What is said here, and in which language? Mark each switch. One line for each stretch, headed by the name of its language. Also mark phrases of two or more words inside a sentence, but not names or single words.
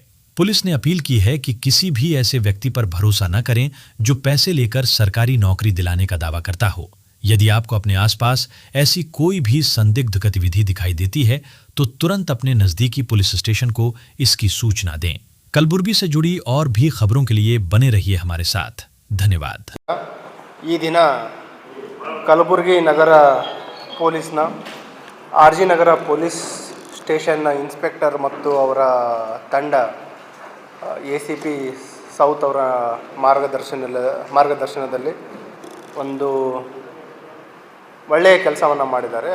Hindi: पुलिस ने अपील की है कि किसी भी ऐसे व्यक्ति पर भरोसा न करें जो पैसे लेकर सरकारी नौकरी दिलाने का दावा करता हो। यदि आपको अपने आसपास ऐसी कोई भी संदिग्ध गतिविधि दिखाई देती है तो तुरंत अपने नजदीकी
English: police station
Hindi: को इसकी सूचना दें। कलबुर्गी से जुड़ी और भी खबरों के लिए बने रहिए हमारे साथ। धन्यवाद।
Kannada: ಈ ದಿನ ಕಲಬುರಗಿ ನಗರ ಪೊಲೀಸ್ನ RG ನಗರ
English: police station inspector
Kannada: ಮತ್ತು ಅವರ ತಂಡ ACP ಸೌತ್ ಅವರ ಮಾರ್ಗದರ್ಶನದಲ್ಲಿ ಒಂದು ಒಳ್ಳೆಯ ಕೆಲಸವನ್ನು ಮಾಡಿದ್ದಾರೆ.